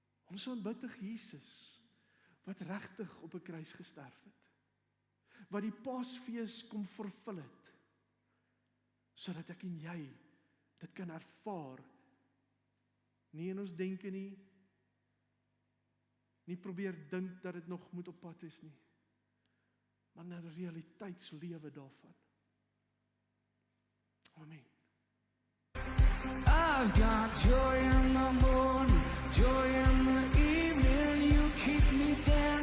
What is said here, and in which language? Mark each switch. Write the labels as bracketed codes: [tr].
[af] Ons aanbid Jesus, wat regtig op 'n kruis gesterf het. Wat die Paasfees kom vervul het. Sodat ek en jy dit kan ervaar. Nie in ons denke nie. Nie probeer dink dat dit nog moet op pad is nie. Maar 'n realiteitslewe daarvan. Amen. [en] I've got joy in the morning, joy in the evening, you keep me down.